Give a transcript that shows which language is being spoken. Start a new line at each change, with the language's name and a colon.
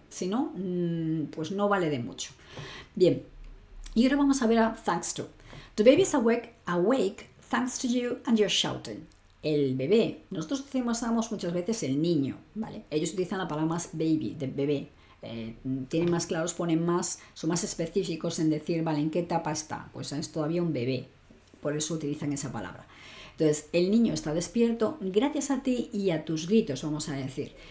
Spanish: Si no, pues no vale de mucho. Bien, y ahora vamos a ver a thanks to.
English: The baby is awake thanks to you and your shouting.
Spanish: El bebé, nosotros utilizamos muchas veces el niño, ¿vale? Ellos utilizan la palabra más baby, de bebé. Tienen más claros, son más específicos en decir, vale, ¿en qué etapa está? Pues es todavía un bebé, por eso utilizan esa palabra. Entonces, el niño está despierto gracias a ti y a tus gritos, vamos a decir.